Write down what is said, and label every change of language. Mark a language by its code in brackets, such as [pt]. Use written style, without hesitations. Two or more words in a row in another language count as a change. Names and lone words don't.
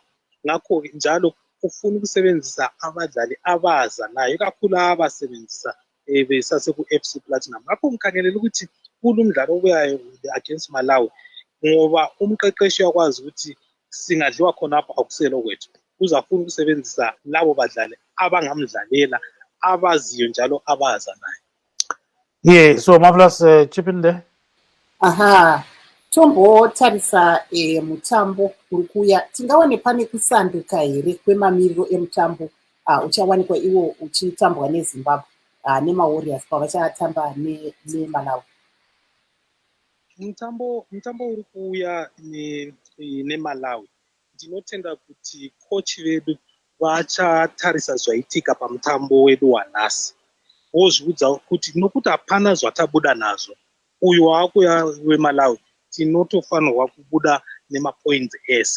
[nd] Ngakho-ke njalo ufuna ukusebenzisa abadlali abazanayo, ikakhulu abasebenzisa besaseku-FC Platinum. Ngakho ngikhangelela ukuthi kulo umdlalo obuyayo against Malawi, ngoba umqeqeshi uyakwazi ukuthi singadliwa khonapho akuselo kwethu, uzafuna ukusebenzisa labo badlali abangamdlalela, abaziyo njalo abazanayo. [en] Yeah, so Marvelous, chip in there. [sn] Aha, tombotarisa mutambo uri kuuya, tingaone pane kusanduka here kwemamiriro emutambo uchawanikwa iwo uchitambwa neZimbabwe nemawarriors pavachatamba neMalawi. Mutambo uri kuuya neMalawi, ndinotenda kuti kochi vedu vachatarisa zvaitika pamutambo wedu wanhasi, vozviudza kuti nokuti hapana zvatabuda nazvo, uyu waakuya weMalawi tinotofanirwa kubuda nemapoints ese.